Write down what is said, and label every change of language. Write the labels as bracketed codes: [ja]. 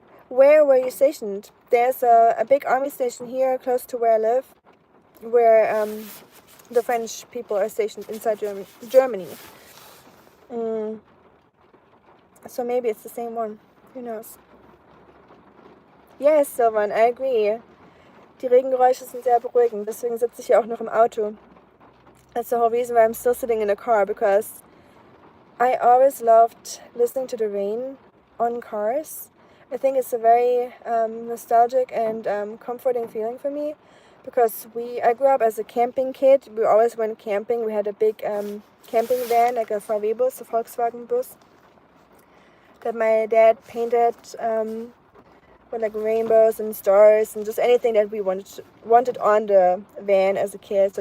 [en] Where were you stationed? There's a big army station here close to where I live, where the French people are stationed inside Germany. So maybe it's the same one. Who knows? Yes, Sylvan, I agree. [de] Die Regengeräusche sind sehr beruhigend. Deswegen sitze ich hier auch noch im Auto. [en] That's the whole reason why I'm still sitting in a car, because I always loved listening to the rain on cars. I think it's a very nostalgic and comforting feeling for me, because I grew up as a camping kid. We always went camping. We had a big camping van, like a VW bus, a Volkswagen bus, that my dad painted with like rainbows and stars and just anything that we wanted on the van as a kid.